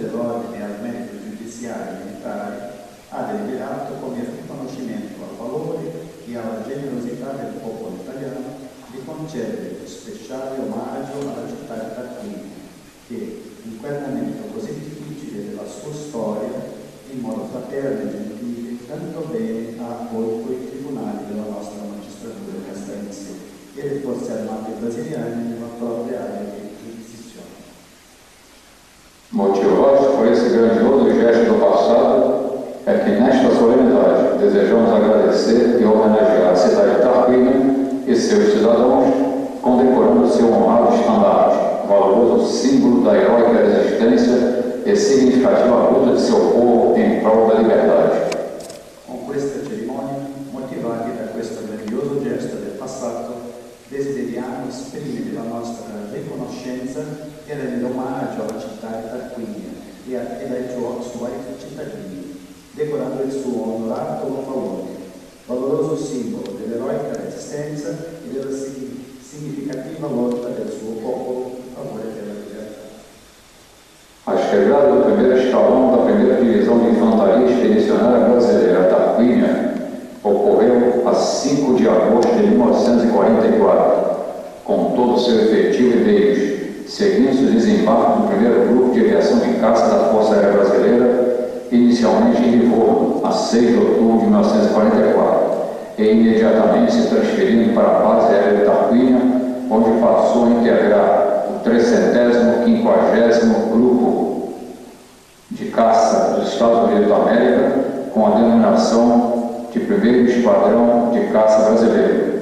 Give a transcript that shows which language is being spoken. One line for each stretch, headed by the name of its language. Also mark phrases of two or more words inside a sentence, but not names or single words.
Italian: dell'Ordine al Merito Giudiziario Militare, ha deliberato come riconoscimento al valore e alla generosità del popolo italiano di concedere speciale omaggio alla città di Tarquinia, che in quel momento così difficile della sua storia, in modo fraterno e gentile, tanto bene ha accolto i tribunali della nostra magistratura castrense e le forze armate brasiliane nella propria area di giurisdizione.
Portuguese: Motivados por esse grandioso gesto do passado, é que nesta solenidade desejamos agradecer e homenagear a cidade de Tarquínia e seus cidadãos, condecorando seu honrado estandarte, valoroso símbolo da heróica resistência e significativa luta de seu povo em prol da liberdade.
Italian: Con questa cerimonia, motivati da questo grandioso gesto del passato, desideriamo esprimere la nostra riconoscenza e l'omaggio alla città di Tarquinia e ai suoi cittadini, decorando il suo onorato valoroso simbolo dell'eroica resistenza e della significativa lotta del suo popolo in favore della libertà.
Portuguese: A chegada do primeiro escalão da primeira divisão de infantaria expedicionária brasileira a Tarquínia ocorreu a 5 de agosto de 1944, com todo o seu efetivo e meios, seguindo-se o desembarque do primeiro grupo de aviação de caça da Força Aérea Brasileira inicialmente em Livorno, a 6 de outubro de 1944, e imediatamente se transferindo para a base aérea de Tarquínia, onde passou a integrar o 350º Grupo de Caça dos Estados Unidos da América, com a denominação de 1º Esquadrão de Caça Brasileiro.